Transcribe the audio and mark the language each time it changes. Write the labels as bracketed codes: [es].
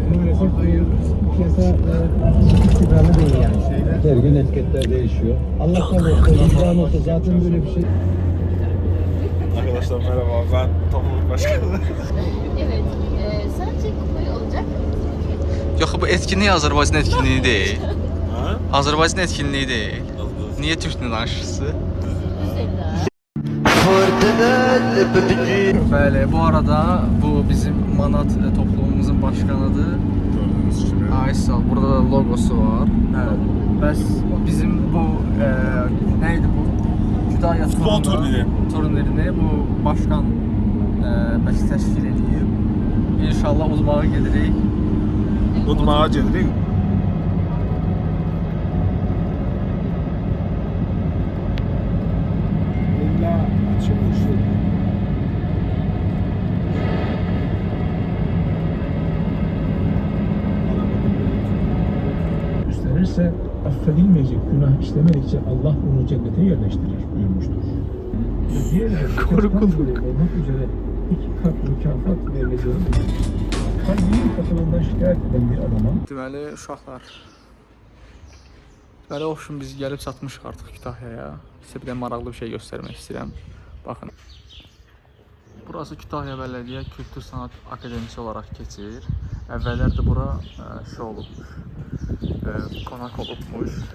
[tr] Maalesef piyasa istikrarlı değil yani. Her gün etiketler değişiyor. Allah korusun, imkan olsa zaten böyle bir şey. Arkadaşlar merhaba, ben topluluk başkanı. Evet, sadece kupayı olacak. [az] Yox, bu etkinlik Azərbaycan etkinliyi deyil. Ha? [tr] Azərbaycan etkinliği değil. Niye Türk'le danışırsınız? [az] Bəli, bu arada bu bizim Manat topluluğumuzun başkanıdır. Aysal, burada da logosu var. Bəs bizim bu neydi bu? Kütahya Futbol turnirini bu başkan bəs təşkil edib. İnşallah uzmağa gedirik. Udmağa gedirik. [tr] Üstlenirse affedilmeyecek günah işlemedikçe Allah onu cennete yerleştirir buyurmuştur. Korkuluk. Olmak üzere 2 kat mükafat verileceğini kalbinin katılığından şikayet eden bir adama [az] Deməli, uşaqlar. Deməli, olsun biz gəlib çatmışıq artıq Kütahyaya. Sizə bir də maraqlı bir şey göstərmək istəyirəm. Baxın. Burası Kütahya Bələdiyyə Kültür Sanat Akademisi olaraq keçir. Əvvəllər də bura şey olubmuş. Qonaq olubmuş.